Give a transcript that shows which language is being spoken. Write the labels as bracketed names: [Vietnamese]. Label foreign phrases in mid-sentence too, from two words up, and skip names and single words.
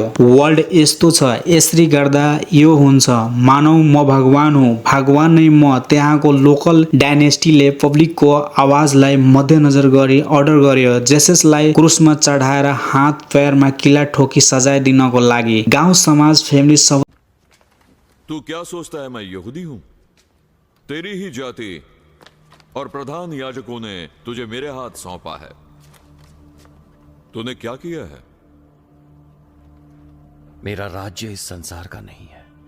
[Nepali] वर्ल्ड यस्तो छ, यसरी गर्दा यो हुन्छ, मानौ म भगवान हुँ, भगवान नै म। त्यहाँको [English] local dynastyले [Nepali] पब्लिकको आवाजलाई मध्यनजर गरी अर्डर गर्यो जेससलाई क्रुसमा चढाएर हात पैरमा किला ठोकी सजाय दिनको लागि। गाउँ समाज फ्यामिली सब। [Hindi] तू क्या सोचता है मैं यहूदी हूं? तेरी ही जाति और प्रधान याजकों ने तुझे मेरे हाथ सौंपा है। तूने क्या किया है? मेरा राज्य इस संसार का नहीं है।